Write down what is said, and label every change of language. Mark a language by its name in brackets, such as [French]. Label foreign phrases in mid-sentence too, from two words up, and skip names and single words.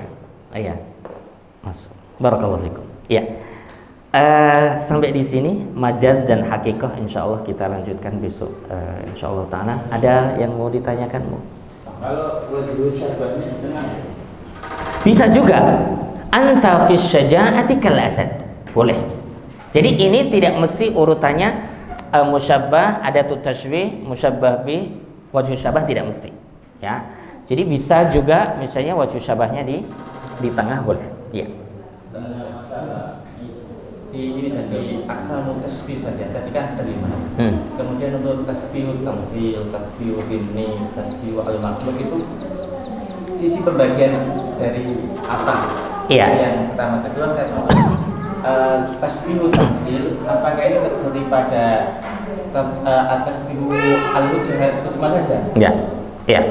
[Indonesian] Iya. Masuk. [Arabic] بارك الله فيكم. [Indonesian] Iya. Sampai di sini majaz dan hakikah, insyaallah kita lanjutkan besok [Arabic] إن شاء الله تعالى. [Indonesian] Ada yang mau ditanyakan, Bu? Kalau wajib syabahnya setengah bisa juga [Arabic] أنت في الشجاعة كالأسد. [Indonesian] Boleh. Jadi ini tidak mesti urutannya [Arabic] مشبه، أداة التشبيه، مشبه به، وجه الشبه, [Indonesian] tidak mesti. Ya. Jadi bisa juga misalnya wajhu syabahnya di tengah, boleh. Iya. Ini tadi [Arabic] أقسام التشبيه [Indonesian] saja, tadi kan ada 5. Kemudian untuk [Arabic] تشبيه التمثيل، تشبيه البين، تشبيه المخلوق [Indonesian] itu sisi pembagian dari apa? Iya. Yang pertama, kedua saya mau [Arabic] تشبيه التمثيل, [Indonesian] apakah itu terjadi pada [Arabic] تشبيه الوجود [Indonesian] saja?